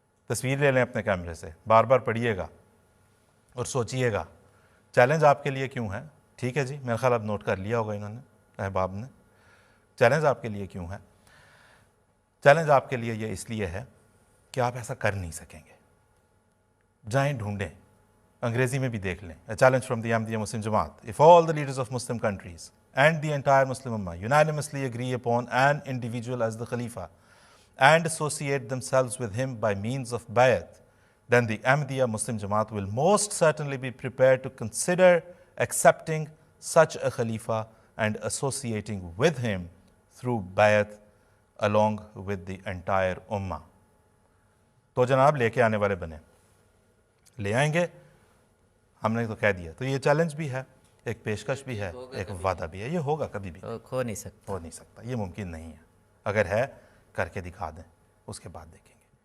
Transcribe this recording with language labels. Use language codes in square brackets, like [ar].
[ur] تصویر لے لیں اپنے کیمرے سے، بار بار پڑھیے گا اور سوچئے گا چیلنج آپ کے لیے کیوں ہے۔ ٹھیک ہے جی، میرا خیال اب نوٹ کر لیا ہوگا انہوں نے، احباب نے۔ چیلنج آپ کے لیے کیوں ہے؟ چیلنج آپ کے لیے یہ اس لیے ہے کہ آپ ایسا کر نہیں سکیں گے۔ جائیں ڈھونڈیں، انگریزی میں بھی دیکھ لیں، [en] A challenge from the Ahmadiyya Muslim Jamaat. If all the leaders of Muslim countries and the entire Muslim Ummah unanimously agree upon an individual as the Khalifa and associate themselves with him by means of bayat, then the Ahmadiyya Muslim Jamaat will most certainly be prepared to consider accepting such a Khalifa and associating with him through bayat along with the entire Ummah. [ur] تو جناب لے کے آنے والے بنے، لے آئیں گے، ہم نے تو کہہ دیا. تو یہ چیلنج بھی ہے، ایک پیشکش بھی ہے، ایک وعدہ بھی ہے. یہ ہوگا کبھی بھی ہو نہیں سکتا. ہو نہیں سکتا، یہ ممکن نہیں ہے. اگر ہے کر کے دکھا دیں، اس کے بعد دیکھیں.